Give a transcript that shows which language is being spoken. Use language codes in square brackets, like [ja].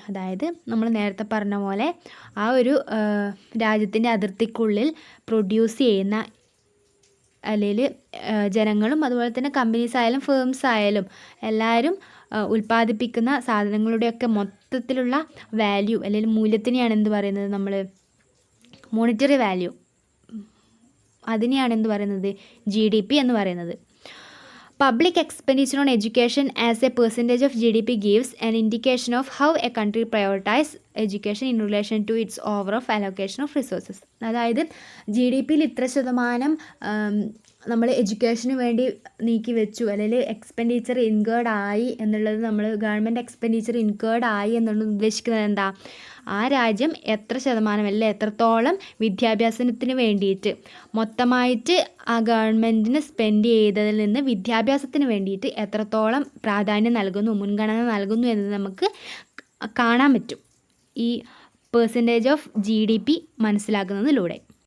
[ml] അതായത് നമ്മൾ നേരത്തെ പറഞ്ഞ പോലെ ആ ഒരു രാജ്യത്തിൻ്റെ അതിർത്തിക്കുള്ളിൽ പ്രൊഡ്യൂസ് ചെയ്യുന്ന അല്ലെങ്കിൽ ജനങ്ങളും അതുപോലെ തന്നെ കമ്പനീസ് ആയാലും ഫേംസ് ആയാലും എല്ലാവരും ഉൽപ്പാദിപ്പിക്കുന്ന സാധനങ്ങളുടെയൊക്കെ മൊത്തത്തിലുള്ള വാല്യൂ അല്ലെങ്കിൽ മൂല്യത്തിനെയാണ് എന്ത് പറയുന്നത് നമ്മൾ മോണിറ്ററി വാല്യൂ, അതിനെയാണ് എന്ത് പറയുന്നത് GDP എന്ന് പറയുന്നത്. [en] Public expenditure on education as a percentage of GDP gives an indication of how a country prioritizes education in relation to its overall allocation of resources. [ml] അതായത് GDPയിൽ ഇത്ര ശതമാനം നമ്മൾ എഡ്യൂക്കേഷന് വേണ്ടി നീക്കി വെച്ചു അല്ലെങ്കിൽ എക്സ്പെൻഡിച്ചർ ഇൻകേർഡ് ആയി എന്നുള്ളത്, നമ്മൾ ഗവൺമെൻറ് എക്സ്പെൻഡിച്ചർ ഇൻകേർഡ് ആയി എന്നുള്ളത് ഉദ്ദേശിക്കുന്നത് ആ രാജ്യം എത്ര ശതമാനം അല്ലെങ്കിൽ എത്രത്തോളം വിദ്യാഭ്യാസത്തിന് വേണ്ടിയിട്ട് മൊത്തമായിട്ട് ആ ഗവൺമെൻറ്റിന് സ്പെൻഡ് ചെയ്തതിൽ നിന്ന് വിദ്യാഭ്യാസത്തിന് വേണ്ടിയിട്ട് എത്രത്തോളം പ്രാധാന്യം നൽകുന്നു, മുൻഗണന നൽകുന്നു എന്ന് നമുക്ക് കാണാൻ പറ്റും ഈ പെർസെൻറ്റേജ് ഓഫ് GDP മനസ്സിലാക്കുന്നതിലൂടെ.